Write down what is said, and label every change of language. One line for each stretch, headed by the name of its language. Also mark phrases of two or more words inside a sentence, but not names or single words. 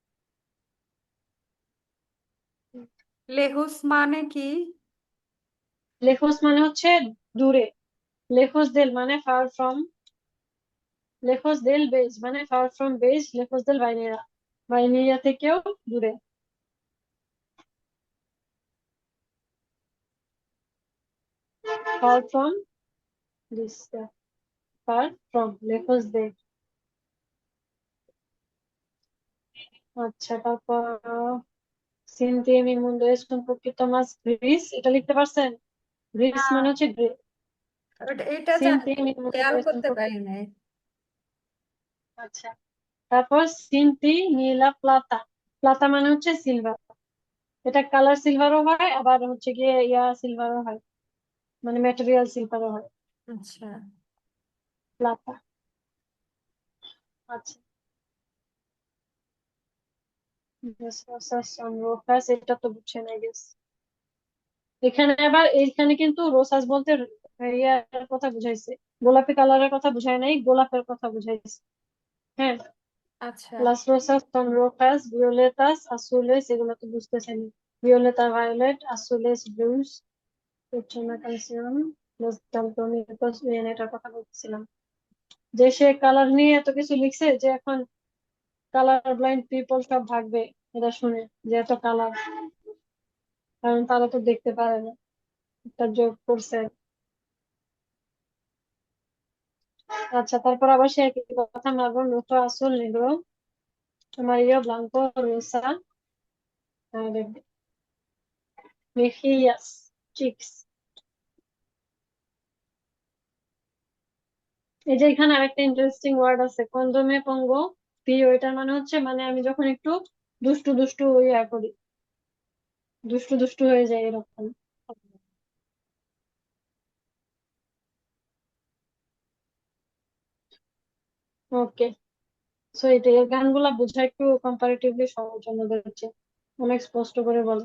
Bangla: লেহুস মানে কি? লেখোস মানে হচ্ছে দূরে,
Spanish: lejos del
Bangla: মানে
English: far from,
Spanish: lejos del bez
Bangla: মানে
English: far from bez,
Spanish: lejos del vainilla,
Bangla: ভাইনিলিয়া থেকেও দূরে।
English: far from this, far from,
Spanish: lejos de.
Bangla: আচ্ছা, তারপর সিনথিয়া
Spanish: mi mundo es un poquito más gris,
Bangla: এটা লিখতে পারছেন? গ্রিস না, মানে হচ্ছে গ্রে। এটা জানি,
Spanish: সিনথিয়া mi mundo
Bangla: খেয়াল
Spanish: es un
Bangla: করতে পারি
Spanish: poquito,
Bangla: নাই। আচ্ছা। তারপর সিনথি নীলা প্লাতা। প্লাতা মানে হচ্ছে সিলভার। এটা কালার সিলভারও হয়, আবার হচ্ছে গিয়ে ইয়া সিলভারও হয়, মানে ম্যাটেরিয়াল সিলভারও হয়। আচ্ছা, প্লাতা। আচ্ছা, রোসাস, এটা তো বুঝছেন আই গেস। এখানে আবার, এইখানে কিন্তু রোসাস বলতে ইয়ার কথা বুঝাইছে, গোলাপি কালারের কথা বুঝায় নাই, গোলাপের কথা বুঝাইছে। হ্যাঁ। আচ্ছা।
Spanish: las rosas son rojas, violetas, azules,
Bangla: এগুলো তো বুঝতেছেন।
Spanish: violeta, violet, azules, blues, es una canción,
Bangla: বুঝতাম তো, আমি এটার কথা বলছিলাম যে সে কালার নিয়ে এত কিছু লিখছে যে এখন
English: color blind people
Bangla: সব ভাগবে এটা শুনে, যে এত কালার, কারণ তারা তো দেখতে পারে না, একটা জোক করছে। আচ্ছা, তারপর আবার সে একই কথা মারবো,
Spanish: nuestro azul negro, amarillo, blanco, rosa, mejillas,
Bangla: cheeks। এই যে এখানে আরেকটা
English: interesting word
Bangla: আছে,
Spanish: cuando me pongo
Bangla: প্রিয়, এটার মানে হচ্ছে মানে আমি যখন একটু দুষ্টু দুষ্টু ইয়া করি, দুষ্টু দুষ্টু হয়ে যায় এরকম। ওকে, সো এটা এর গানগুলা বোঝা একটু কম্পারেটিভলি সহজ আমাদের হচ্ছে, অনেক স্পষ্ট করে বলে।